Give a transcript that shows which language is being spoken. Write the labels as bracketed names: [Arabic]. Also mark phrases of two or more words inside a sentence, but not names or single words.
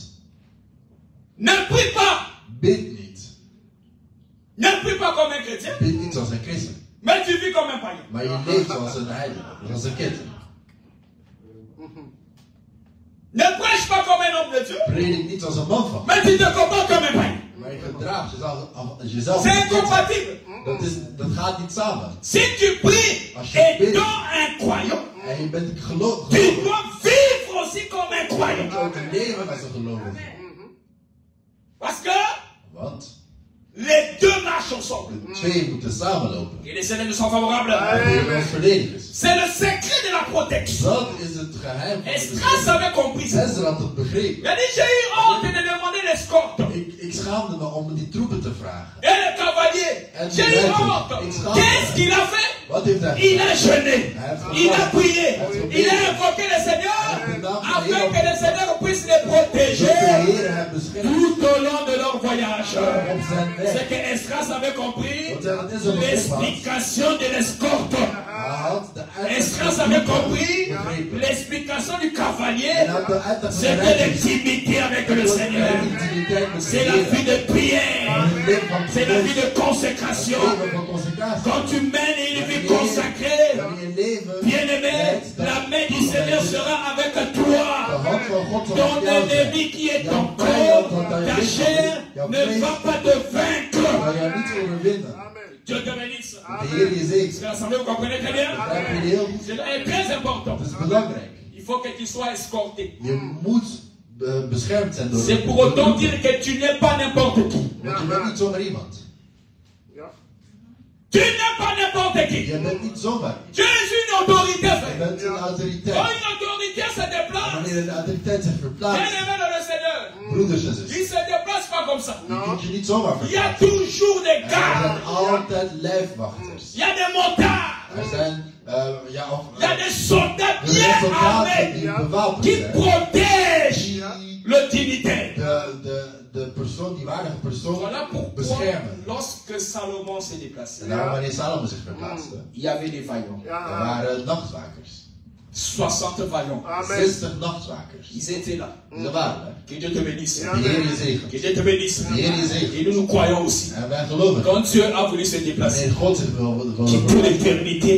[French] Ne prie pas. [Dutch] Bid niet. [French] Ne prie pas comme un chrétien. [Dutch] Bid niet zoals een christen. [French] Mais tu vis comme un païen. [Dutch] Maar je leeft zoals een heilige, zoals een kitten. [French] Ne prêche pas comme un homme de Dieu. [Dutch] Predik niet als een man van. [French] Mais tu te comportes comme un païen. [Dutch] Maar je gedraagt jezelf. [French] C'est incompatible. [Dutch] Dat gaat niet samen. [French] Si tu pries étant un croyant, [Dutch] En je bent gelovig. [French] tu dois vivre aussi comme un croyant. [Dutch] Je moet ook leven als een gelovige. [French] Parce que [Dutch] Want [French] les deux marchent ensemble. [Dutch] de twee moeten samenlopen. [French] Et les scènes ne sont favorables. [Dutch] Als verdedigers. [French] C'est le secret de la protection. [Dutch] Dat is het geheim van de [French] Esdras avait compris ça. [Dutch] Ezra had het begrepen. [French] Il a dit, j'ai eu honte de demander l'escorte. [Dutch] Ik schaamde me om die troepen te vragen. [French] Et le cavalier, j'ai eu honte. Qu'est-ce qu'il a fait? [Dutch] Wat heeft hij [French] Il a [Dutch] gedaan? [French] jeûné. Il a prié. Il a invoqué le Seigneur afin que le Seigneur puisse les [Dutch] Dat [French] protéger [Dutch] de Heer hem beschermt [French] tout au long de leur voyage. [Dutch] op zijn weg. [French] C'est que Esdras avait compris [Dutch] Want hij had Ezra begrepen. [French] l'explication de l'escorte. [Dutch] Hij had de [French] Esdras avait compris l'explication du cavalier. [Dutch] En hij had de uitleg van de [French] C'était [Dutch] reizigers. [French] l'intimité avec le [Dutch] Dat was [French] Seigneur. [Dutch] de intimiteit met de [French] C'est la vie [Dutch] Heer. [French] de prière. C'est la vie de consécration. [Dutch] Leven van consecratie. [French] Quand tu mènes une vie consacrée, [Dutch] Wanneer je leven [French] bien-aimé, la main du Seigneur sera avec [Dutch] de [French] toi. [Dutch] hand van God zal [French] Ton [Dutch] met jou zijn. [French] ennemi qui est ton corps, ta chair, ne va pas te vaincre. [Dutch] Zal jou niet overwinnen. [French] Dieu te bénisse. [Dutch] De Heer je zegt. [French] C'est l'assemblée, vous comprenez très bien? [Dutch] Begrijp je heel goed? [French] C'est très important. [Dutch] Dat is belangrijk. [French] Il faut que tu sois escorté. [Dutch] Je moet beschermd zijn door [French] C'est pour autant dire que tu n'es pas n'importe qui. [Dutch] Want je bent niet zomaar iemand. [French] Tu n'es pas n'importe qui. [Dutch] Je bent niet zomaar. [French] Tu es une autorité, [Dutch] Je [French] frère. [Dutch] bent een autoriteit. [French] Quand une autorité se déplace, [Dutch] Wanneer een autoriteit zich verplaatst, [French] bien-aimé dans le Seigneur, [Dutch] broeders en [French] il [Dutch] zussen, [French] se déplace pas comme ça. [Dutch] die kun je niet zomaar [French] Il y a [Dutch] verplaatsen. [French] toujours des [Dutch] Er [French] gardes. [Dutch] zijn altijd lijfwachters. [French] Il y a des motards. [Dutch] Er zijn, [French] Il y a des soldats [Dutch] er [French] bien [Dutch] zijn soldaten [French] armés [Dutch] die bewapend [French] qui [Dutch] zijn. [French] protègent le dignitaire. [Dutch] De persoon, die waardige persoon [French] Voilà pourquoi, [Dutch] beschermen. [French] lorsque Salomon s'est déplacé, [Dutch] En daarom wanneer Salomo zich verplaatste, [French] il y avait des vaillants. [Dutch] er waren nachtwakers. [French] 60 vaillants. [Dutch] 60 nachtwakers. [French] Ils étaient là. [Dutch] Ze waren er. [French] Que Dieu te bénisse. [Dutch] De Heer je zegen. [French] Que Dieu te bénisse. [Dutch] De Heer je zegen. [French] Et nous nous croyons aussi. [Dutch] En wij geloven. [French] Quand Dieu a voulu se déplacer, [Dutch] Wanneer God zich wil [French] quitter l'éternité